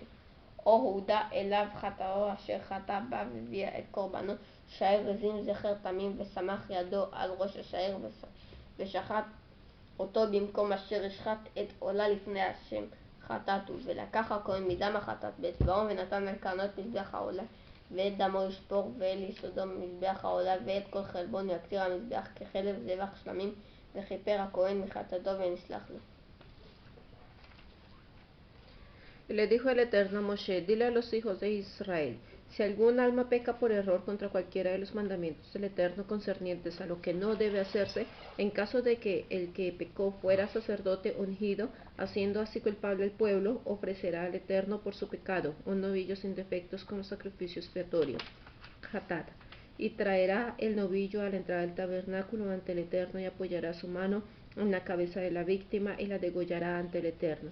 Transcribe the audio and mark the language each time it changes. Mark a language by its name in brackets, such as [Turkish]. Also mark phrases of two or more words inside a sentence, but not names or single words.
[Hebrew] או הודע אליו חטאו אשר חטא בה והביא את קורבנו שעיר עזים זכר תמים וסמך ידו על ראש השעיר ושחט אותו במקום אשר ישחט את עולה לפני השם חטאת הוא. ולקח הכהן מדם החטאת באצבעו ונתן על קרנות מזבח העולה ואת דמו ישפוך ואל יסודו מזבח העולה ואת כל חלבון יקטיר המזבח כחלב זבח שלמים וכיפר הכהן מחטאתו ונסלח לו. [Spanish] Y le dijo el Eterno a Moshe, dile a los hijos de Israel, si algún alma peca por error contra cualquiera de los mandamientos del Eterno concernientes a lo que no debe hacerse, en caso de que el que pecó fuera sacerdote ungido, haciendo así culpable al pueblo, ofrecerá al Eterno por su pecado un novillo sin defectos como sacrificio expiatorio, Hatat, y traerá el novillo a la entrada del tabernáculo ante el Eterno y apoyará su mano en la cabeza de la víctima y la degollará ante el Eterno.